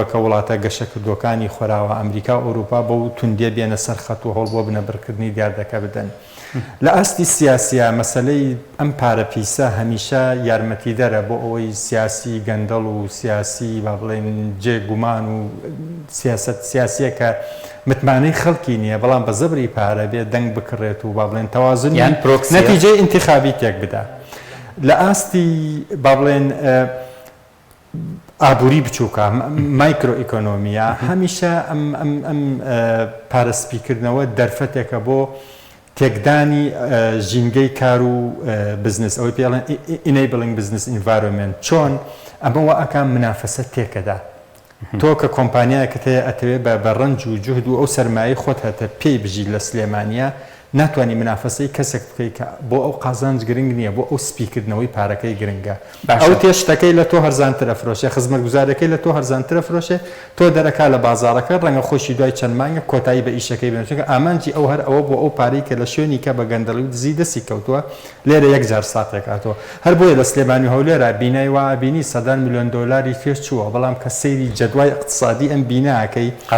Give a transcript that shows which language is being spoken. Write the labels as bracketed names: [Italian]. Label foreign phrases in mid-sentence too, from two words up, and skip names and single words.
[Central Kurdish] کە وڵاتە گەشەکردوەکانی خۆراوە ئەمریکا و ئەوروپا بەو توندێ بێنە سەر خەت و هەڵ بۆ بنەبڕکردنی دیاردەکە بدەن لە ئاستی سیاسیە مەسلەی ئەم پارە پیسە هەمیشە یارمەتیدەرە بۆ ئەوەی سیاسی گەندەڵ و سیاسی با بڵێن جێگومان و سیاسیە کە متمانەی خەڵکی نییە بەڵام بە زەبری پارە بێ دەنگ بکڕێت و با بڵێن تەوازن نەتیجەی ئینتیخابی تێک بدە لە ئاستی با بڵێن ئابووری بچووکە مایکرۆ ئیکۆنۆمیە هەمیشە ئەم پارەسپیکردنەوە دەرفەتێکە بۆ تێکدانی ژینگەی کار و بزنس ئەوەی پێڵێن [English] enabling business environment [Central Kurdish] چۆن ئەمەوە ئەکان منافەسە تێکەدا تۆ کە کۆمپانیایەکەت هەیە ئەتەوێت بە ڕەنج و جوهد و ئەو سەرمایە خۆت هەتە پێی بژی لە سلێمانیا ناتوانانی منافەسەی کەسێک بکەیت کە بۆ ئەو قازانج گرنگ نییە بۆ ئەو سپیکردنەوەی پارەکەی گرنگە ئەو تێشتەکەی لە تۆ هەرزانترە فرۆشێ خزمەت گوزارەکەی لە تۆ هەرزانترە فرۆشێ تۆ دەرەکا لە بازارەکە ڕەنگە خۆشی دوای چەند مانگە کۆتایی بە ئیشەکەی بێنچکە ئامانجی ئەو هەر ئەوە بۆ ئەو پارەی کە لە شوێنی کە بە گەندەڵی و دزی دەستی کەوتووە لێرە 1000 ساتێکاتەوە هەر بۆیە لە سلێمانی هەولێرە بینای وابینی $100 میلیۆن فێش چووە بەڵام کە سەیری جەدوای اقتصادی ئەم بیناکەی